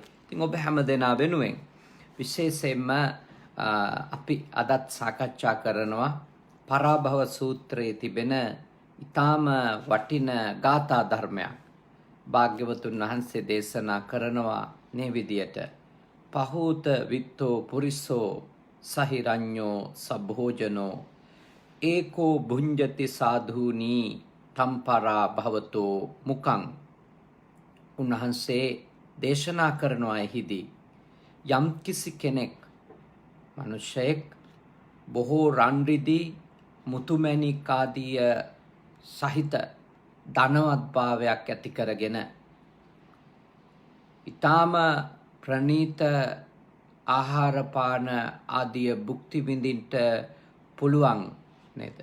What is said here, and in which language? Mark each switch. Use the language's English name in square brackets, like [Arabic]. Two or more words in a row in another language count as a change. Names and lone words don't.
[Sinhala] ඉතින් ඔබ හැම දෙනා වෙනුවෙන් විශේෂයෙන්ම අපි අදත් සාකච්ඡා කරනවා පරාභව සූත්‍රයේ තිබෙන ඊටාම වටින ගාථා ධර්මයක්. භාග්‍යවතුන් වහන්සේ දේශනා කරනවා මේ විදියට: [Pali] පහූත විත්තෝ පුරිසෝ සහිරඤ්ඤෝ සබ්භෝජනෝ ඒකෝ භුඤ්ජති සාධූනි තම්පරා භවතෝ මුකං. [Sinhala] උන්වහන්සේ දේශනා කරනවා එහිදී යම් කිසි කෙනෙක්, මිනිසෙක් බොහෝ රන් රිදී මුතුමැණික් ආදී සහිත ධනවත් භාවයක් ඇති කරගෙන ඊටාම ප්‍රණීත ආහාර පාන ආදී භුක්ති විඳින්නට පුළුවන් නේද?